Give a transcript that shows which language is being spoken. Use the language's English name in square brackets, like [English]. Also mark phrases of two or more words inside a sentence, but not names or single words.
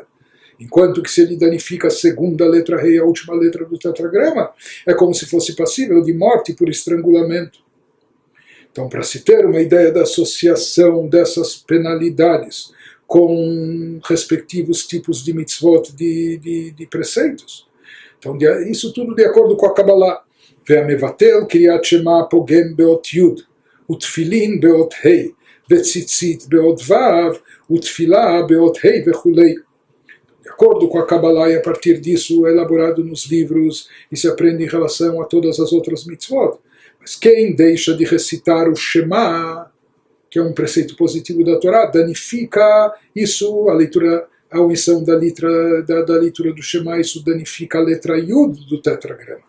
[Portuguese] Enquanto que se ele danifica a segunda letra Rei, a última letra do tetragrama, é como se fosse passível de morte por estrangulamento. Então, para se ter uma ideia da associação dessas penalidades com respectivos tipos de mitzvot, de preceitos. Então, isso tudo de acordo com a Kabbalah. [Hebrew] והמבטל קריאת שמע פוגם באות י' ותפילין באות ה' וציצית באות ו' ותפילה באות ה' וכולי. [Portuguese] De acordo com a Kabbalah, e a partir disso é elaborado nos livros e se aprende em relação a todas as outras mitzvot. Mas quem deixa de recitar o Shema, que é um preceito positivo da Torá, danifica isso, a omissão da leitura do Shema, isso danifica a letra Yud do tetragrama.